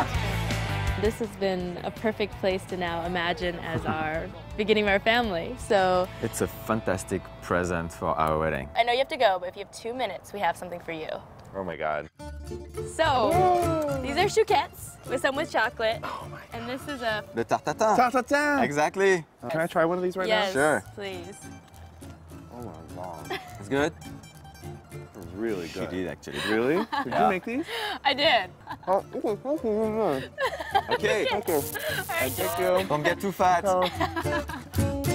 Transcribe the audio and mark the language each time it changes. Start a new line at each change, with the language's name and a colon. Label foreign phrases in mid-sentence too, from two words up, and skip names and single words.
English: This has been a perfect place to now imagine as our beginning of our family. So It's a fantastic present for our wedding. I know you have to go, but if you have 2 minutes, we have something for you. Oh my God. So these are chouquettes with some with chocolate. Oh my God. And this is a The tartatin. Ta-ta-ta. Exactly. Can I try one of these right yes, now? Sure. please. Oh my God. It's good? Really She good. did actually. Really? Did you make these? I did. Oh, Okay. thank you. All right, Thank you. Don't get too fat.